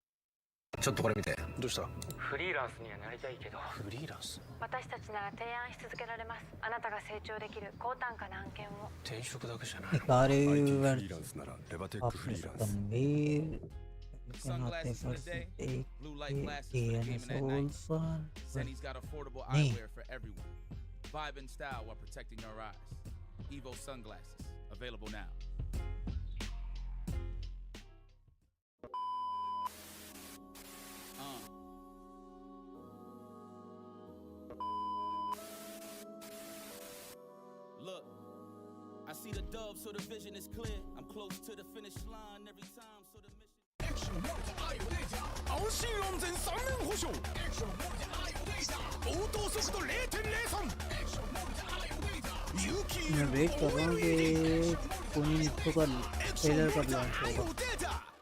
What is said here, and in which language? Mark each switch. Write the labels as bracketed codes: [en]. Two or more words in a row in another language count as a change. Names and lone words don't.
[ja] ちょっとこれ見て。どうした？フリーランスにはなりたいけど。フリーランス？私たちなら提案し続けられます。あなたが成長できる高単価な案件を。転職だけじゃない。 Ikari IT フ versus リーランスならレバテックフリ Hafiz ーランス。 Tanveer. [en] Sunglasses for the day, blue light glasses for gaming at night. Said he's got affordable eyewear for everyone. Vibe and style while protecting your eyes. EVO sunglasses, available now. Look, I see the dove, so the vision is clear. I'm close to the finish line every time, so the mission. [ja] 安心安全3年保証応答速度 0.03 [ur] میں ویٹ کر رہا ہوں کہ کوئی نتیہ کا ٹریلر کب لانچ ہوگا